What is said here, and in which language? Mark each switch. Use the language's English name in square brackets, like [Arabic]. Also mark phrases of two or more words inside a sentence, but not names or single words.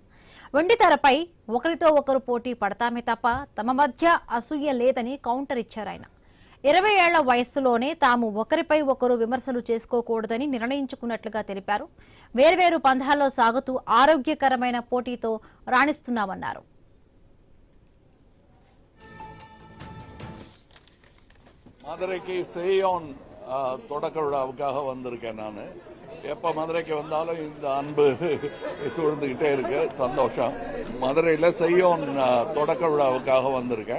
[Telugu] వెండితెరపై ఒకరితో ఒకరు పోటీ పడతామే తప్ప తమ మధ్య అసూయ లేదని కౌంటర్ ఇచ్చారు ఆయన. 20 ఏళ్ల వయస్సులోనే తాము ఒకరిపై ఒకరు విమర్శలు చేసుకోకూడదని నిర్ణయించుకున్నట్లుగా తెలిపారు. వేర్వేరు పంథాల్లో సాగుతూ ఆరోగ్యకరమైన పోటీతో రాణిస్తున్నామన్నారు. [Tamil] மதுரைக்கு செய்யோன் தொடக்க விழாவுக்காக வந்திருக்கேன். நான் எப்போ மதுரைக்கு வந்தாலும் இந்த அன்பு சூழ்ந்துக்கிட்டே இருக்கு, சந்தோஷம். மதுரையில் செய்யோன் தொடக்க விழாவுக்காக வந்திருக்கேன்.